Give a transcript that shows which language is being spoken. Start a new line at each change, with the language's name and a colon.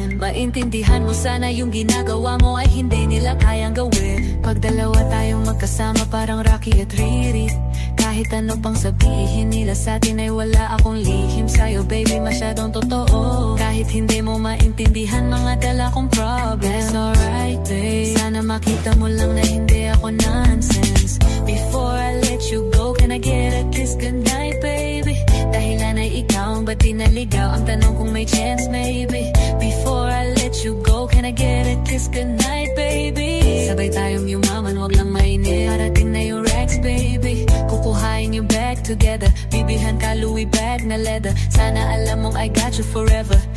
Filipino: Maintindihan mo sana yung ginagawa mo ay hindi nila kayang gawin. Pag dalawa tayong magkasama parang Rocky at Riri. Kahit ano pang sabihin nila sa'tin ay wala akong lihim sa'yo, baby, masyadong totoo. Kahit hindi mo maintindihan mga dala kong problems.
English: Alright, babe,
Filipino: sana makita mo lang na hindi ako nonsense.
English: Before I let you go, can I get a kiss goodnight, baby?
Filipino: Dahilan ay ikaw ang ba't di naligaw? Ang tanong kung may chance, maybe.
English: Before I let you go, can I get a kiss goodnight, baby?
Filipino: Sabay tayong yumaman, wag lang mainit. Parating na yung Rex, baby. Kukuhain yung bag together. Bibilhan ka Louis bag na leather. Sana alam mong
English: I got you forever.